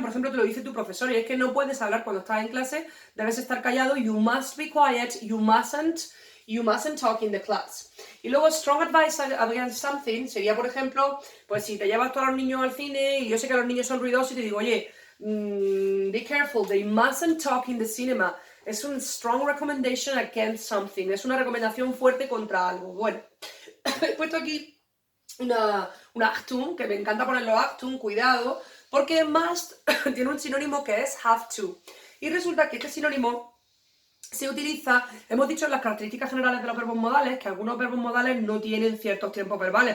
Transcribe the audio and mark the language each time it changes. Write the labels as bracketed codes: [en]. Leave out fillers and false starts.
[es] Por ejemplo, te lo dice tu profesor, y es que no puedes hablar cuando estás en clase, debes estar callado, [en] you must be quiet, you mustn't talk in the class. [es] Y luego, [en] strong advice against something [es] sería, por ejemplo, pues si te llevas tú a los niños al cine, y yo sé que los niños son ruidosos, y te digo, oye, [en] be careful, they mustn't talk in the cinema. [es] Es un [en] strong recommendation against something. [es] Es una recomendación fuerte contra algo. Bueno, he puesto aquí una Achtung, que me encanta ponerlo Achtung, cuidado, porque must tiene un sinónimo que es have to. Y resulta que este sinónimo se utiliza, hemos dicho en las características generales de los verbos modales que algunos verbos modales no tienen ciertos tiempos verbales.